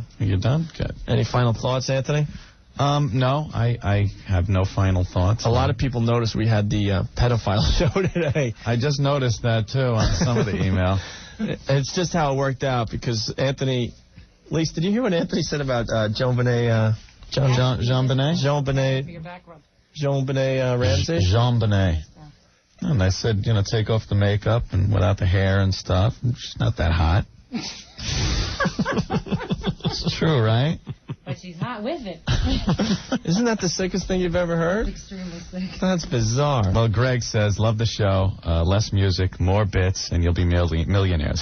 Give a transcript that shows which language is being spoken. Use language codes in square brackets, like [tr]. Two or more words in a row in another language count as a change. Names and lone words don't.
[en] You done? Good. Any final thoughts, Anthony? No, I have no final thoughts. A lot of people noticed we had the pedophile show today. I just noticed that, too, on some of the email. It's just how it worked out because Anthony... Lisa, did you hear what Anthony said about Jean-Benet... Jean-Benet? Jean-Benet Ramsey? Jean-Benet. And I said, take off the makeup and without the hair and stuff. She's not that hot. It's true, right? But she's hot with it. Isn't that the sickest thing you've ever heard? Extremely sick. That's bizarre. Well, Greg says, love the show, less music, more bits, and you'll be millionaires.